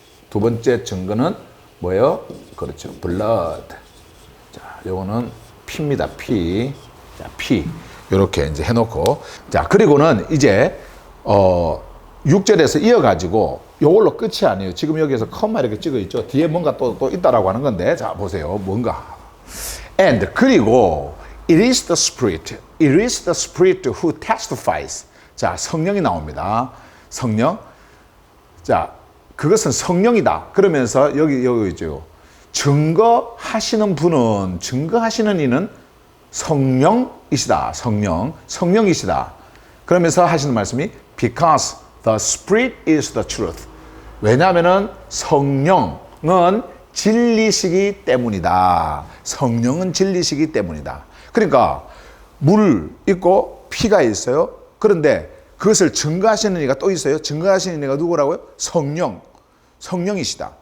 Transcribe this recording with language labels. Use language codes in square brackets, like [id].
[ko] 두 번째 증거는 뭐예요? 그렇죠. blood. 자, 요거는 피입니다. 피. 자, 피. 요렇게 이제 해놓고. 자, 그리고는 이제, 6절에서 이어가지고 요걸로 끝이 아니에요. 지금 여기에서 컴마 이렇게 찍어 있죠. 뒤에 뭔가 또 있다라고 하는 건데. 자, 보세요. 뭔가. [en] And, [ko] 그리고, [en] it is the Spirit. It is the Spirit who testifies. [ko] 자, 성령이 나옵니다. 성령. 자, 그것은 성령이다. 그러면서 여기 있죠. 증거하시는 이는 성령이시다. 성령이시다. 그러면서 하시는 말씀이 [en] because the Spirit is the truth. [ko] 왜냐하면은 성령은 진리시기 때문이다. 성령은 진리시기 때문이다. 그러니까 물 있고 피가 있어요. 그런데 그것을 증거하시는 이가 또 있어요. 증거하시는 이가 누구라고요? 성령. 성령이시다.